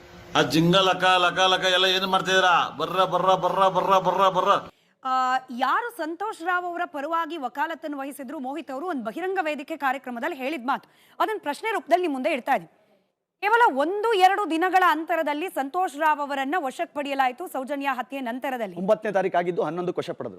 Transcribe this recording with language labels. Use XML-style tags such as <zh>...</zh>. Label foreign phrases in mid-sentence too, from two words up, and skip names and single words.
<kn>ಆ ಜಿಂಗ ಲಕ ಲಕ ಲಕ ಎಲ್ಲ ಏನು ಮಾಡ್ತಿದ್ದೀರಾ?</kn> <tcy>ಬರ್ರ ಬರ್ರ ಬರ್ರ ಬರ್ರ ಬರ್ರ ಬರ್ರ.</tcy> <kn>ಯಾರು ಸಂತೋಷ್ ರಾವ್ ಅವರ ಪರವಾಗಿ ವಕಾಲತ್ತನ್ನು ವಹಿಸಿದ್ರು ಮೋಹಿತ್ ಅವರು ಒಂದು ಬಹಿರಂಗ ವೇದಿಕೆ ಕಾರ್ಯಕ್ರಮದಲ್ಲಿ ಹೇಳಿದ ಮಾತು ಅದನ್ನ ಪ್ರಶ್ನೆ ರೂಪದಲ್ಲಿ ನಿಮ್ಮ ಮುಂದೆ ಇಡ್ತಾ ಇದ್ದೀವಿ. ಕೇವಲ 1-2 ದಿನಗಳ ಅಂತರದಲ್ಲಿ ಸಂತೋಷ್ ರಾವ್ ಅವರನ್ನ ವಶಕ್ಕೆ ಪಡೆಯಲಾಯಿತು. ಸೌಜನ್ಯ ಹತ್ಯೆ ನಂತರದಲ್ಲಿ 9ನೇ ತಾರೀಕು ಆಗಿದ್ದು 11ಕ್ಕೆ ವಶ ಪಡೆದ್ರು.</kn>